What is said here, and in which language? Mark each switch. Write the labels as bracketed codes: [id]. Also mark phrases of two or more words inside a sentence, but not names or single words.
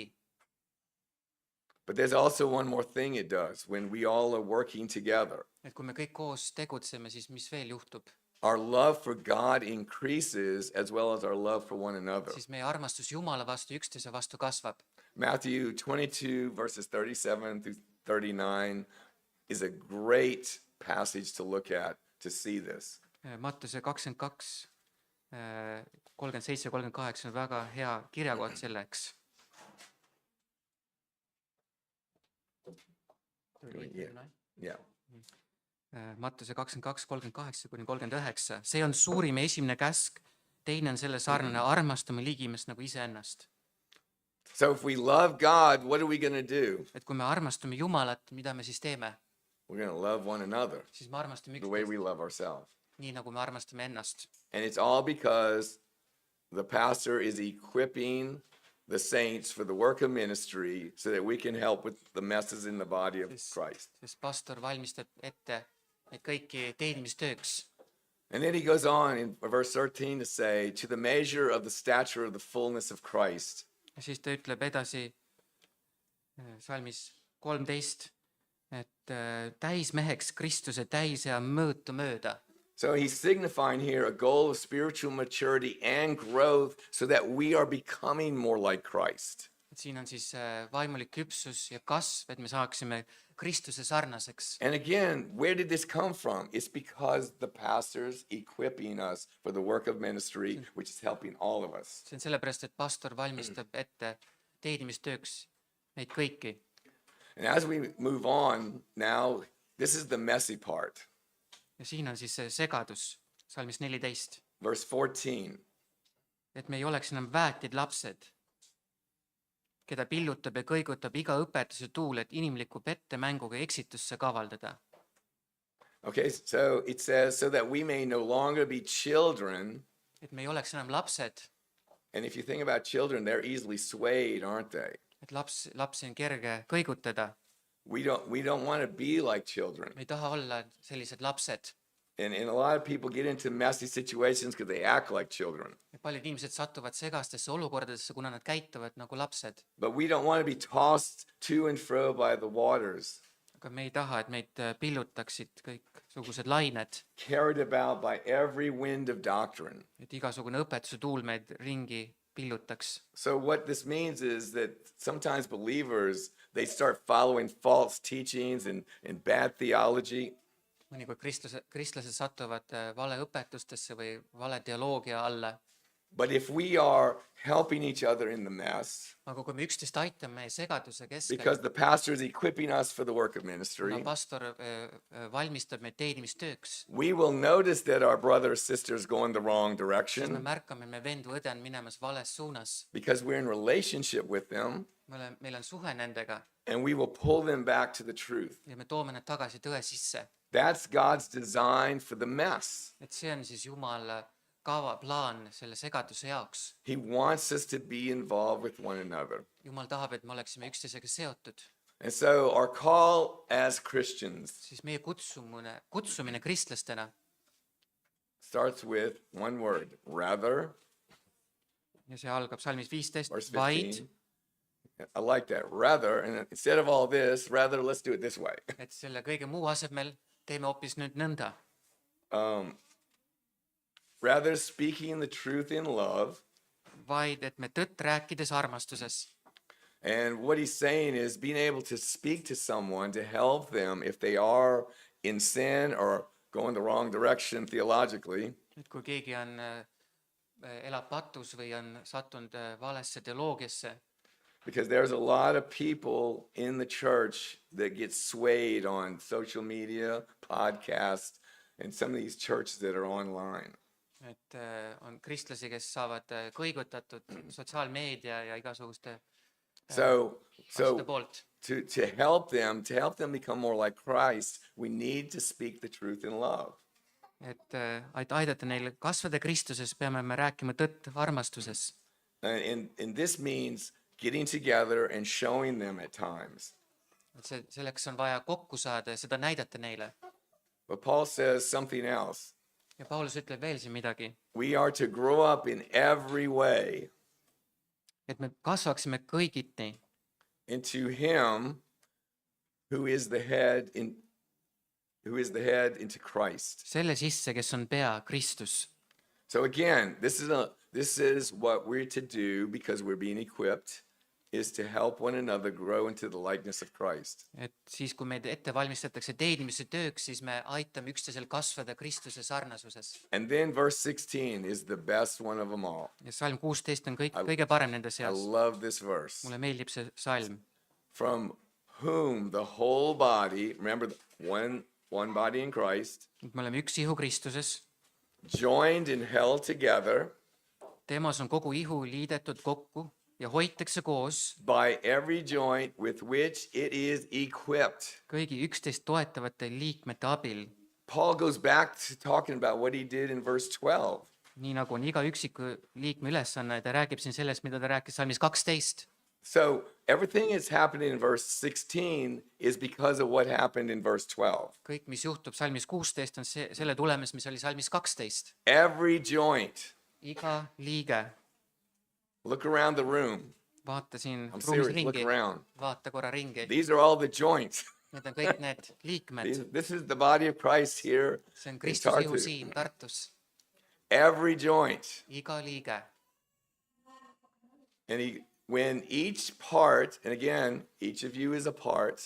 [en] But there's also one more thing it does when we all are working together. [et] Et kui me kõik koos tegutseme, siis mis veel juhtub? [en] Our love for God increases as well as our love for one another. [et] Siis meie armastus Jumala vastu, üksteise vastu kasvab. [en] Matthew 22 verses 37 through 39 is a great passage to look at to see this. [et] Mattuse 22, 37, 38 on väga hea kirjakoht selleks. [en] Yeah. [et] Mattuse 22, 38 kuni 39. See on suurim esimene käsk. Teine on selle sarnane, armastame ligimest nagu iseennast. [en] So if we love God, what are we going to do? [et] Et kui me armastame Jumalat, mida me siis teeme? [en] We're going to love one another [et] Siis me armastame [en] the way we [et] üksteist, [en] love ourselves. [et] nii nagu me armastame ennast. [en] And it's all because the pastor is equipping the saints for the work of ministry so that we can help with the messes in the body of Christ. [et] Sest pastor valmistab ette neid kõiki teenimistööks. [en] And then he goes on in verse 13 to say, to the measure of the stature of the fullness of Christ. [et] Ja siis ta ütleb edasi salmis 13, et täismeheks Kristuse täisea mõõtu mööda. [en] So he's signifying here a goal of spiritual maturity and growth so that we are becoming more like Christ. [et] et siin on siis vaimulik küpsus ja kasv, et me saaksime Kristuse sarnaseks. [en] And again, where did this come from? It's because the pastors equipping us for the work of ministry, which is helping all of us. [et] see on sellepärast, et pastor valmistab ette teenimistööks meid kõiki. [en] And as we move on now, this is the messy part. [et] Ja siin on siis see segadus, salmis 14, [en] Verse 14. [et] et me ei oleks enam väetid lapsed, keda pillutab ja kõigutab iga õpetuse tuul, et inimliku pettemänguga eksitusse kavaldada. [en] Okay, so it says, so that we may no longer be children. [et] Et me ei oleks enam lapsed, [en] And if you think about children, they're easily swayed, aren't they? [et] et lapsi on kerge kõigutada. [en] We don't want to be like children. [et] Me ei taha olla sellised lapsed. [en] And a lot of people get into messy situations because they act like children. [et] Ja paljud inimesed satuvad segastesse olukordadesse, kuna nad käituvad nagu lapsed. [en] But we don't want to be tossed to and fro by the waters, [et] Aga me ei taha, et meid pillutaksid kõiksugused lained, [en] carried about by every wind of doctrine. [et] et igasugune õpetuse tuul meid ringi pillutaks. [en] So what this means is that sometimes believers, they start following false teachings and bad theology. [et] Mõnikord kristlased satuvad valeõpetustesse või vale teoloogia alla. [en] But if we are helping each other in the mess, [et] Aga kui me üksteist aitame segaduse keskel, [en] because the pastor is equipping us for the work of ministry, [et] kuna pastor valmistab meid teenimistööks, [en] we will notice that our brother or sister is going the wrong [et] siis me [en] direction [et] märkame, et me vend või õde on minemas vales suunas. [en] because we're in relationship with them, [et] Meil on suhe nendega [en] and we will pull them back to the truth. [et] ja me toome nad tagasi tõe sisse. [en] That's God's design for the mess. [et] Et see on siis Jumala kava, plaan selle segaduse jaoks. [en] He wants us to be involved with one another. [et] Jumal tahab, et me oleksime üksteisega seotud. [en] And so our call as Christians [et] Siis meie kutsumine kristlastena [en] starts with one word, rather, [et] ja see algab salmis 15, [en] verse [et] vaid, [en] 15. I like that. Rather, and instead of all this, rather, let's do it this way. [et] et selle kõige muu asemel teeme hoopis nüüd nõnda. [en] Rather, speaking the truth in love. [et] Vaid, et me tõtt rääkides armastuses. [en] And what he's saying is being able to speak to someone to help them if they are in sin or going the wrong direction theologically. [et] Et kui keegi elab patus või on sattunud valesse teoloogiasse, [en] Because there's a lot of people in the church that get swayed on social media, podcasts, and some of these churches that are online. [et] et on kristlasi, kes saavad kõigutatud sotsiaalmeedia ja igasuguste [en] So [et] asjade poolt. [en] to help them become more like Christ, we need to speak the truth in love. [et] Et aidata neil kasvada Kristuses, peame me rääkima tõtt armastuses. [en] And this means getting together and showing them at times. [et] Et selleks on vaja kokku saada ja seda näidata neile. [en] But Paul says something else. [et] Ja Paulus ütleb veel siin midagi, [en] We are to grow up in every way [et] et me kasvaksime kõigiti [en] into him who is the head into Christ. [et] selle sisse, kes on pea, Kristus. [en] So again, this is what we're to do because we're being equipped, is to help one another grow into the likeness of Christ. [et] Et siis, kui meid ette valmistatakse teenimise tööks, siis me aitame üksteisel kasvada Kristuse sarnasuses. [en] And then verse 16 is the best one of them all. [et] Ja salm 16 on kõige parem nende [en] I [et] seas. [en] love this verse. [et] Mulle meeldib see salm. [en] From whom the whole body, remember one body in Christ, [et] Et me oleme üks ihu Kristuses, [en] joined and held together [et] temas on kogu ihu liidetud kokku ja hoitakse koos [en] by every joint with which it is equipped. [et] kõigi üksteist toetavate liikmete abil. [en] Paul goes back to talking about what he did in verse 12. [et] Nii nagu on iga üksiku liikme ülesanne, ta räägib siin sellest, mida ta rääkis salmis 12. [en] So everything that's happening in verse 16 is because of what happened in verse 12. [et] Kõik, mis juhtub salmis 16, on selle tulemus, mis oli salmis 12. [en] Every joint. [et] Iga liige. [en] Look around the room. [et] Vaata siin [en] I'm [et] ruumis [en] serious. Look [et] ringi. [en] around. [et] Vaata korra ringi. [en] These are all the joints. [et] Need on kõik need liikmed. [en] This is the body of Christ here [et] See on [en] in [et] Kristuse ihu [en] Tartu. [et] siin Tartus. [en] Every joint. [et] Iga liige. [en] And when each part, and again, each of you is a part,